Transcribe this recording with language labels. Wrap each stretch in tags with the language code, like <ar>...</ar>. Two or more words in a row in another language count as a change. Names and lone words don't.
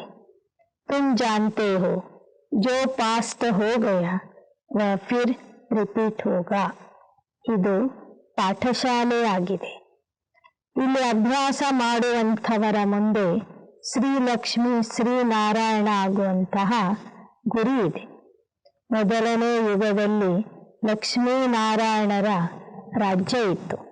<hi>तुम जानते हो जो पास्ट हो गया वह फिर रिपीट होगा.</hi> <kn>ಇದು ಪಾಠಶಾಲೆ ಆಗಿದೆ. ಇಲ್ಲಿ ಅಭ್ಯಾಸ ಮಾಡುವಂಥವರ ಮುಂದೆ ಶ್ರೀಲಕ್ಷ್ಮಿ ಶ್ರೀನಾರಾಯಣ ಆಗುವಂತಹ ಗುರಿ ಇದೆ. ಮೊದಲನೇ ಯುಗದಲ್ಲಿ ಲಕ್ಷ್ಮೀನಾರಾಯಣರ ರಾಜ್ಯ ಇತ್ತು.</kn>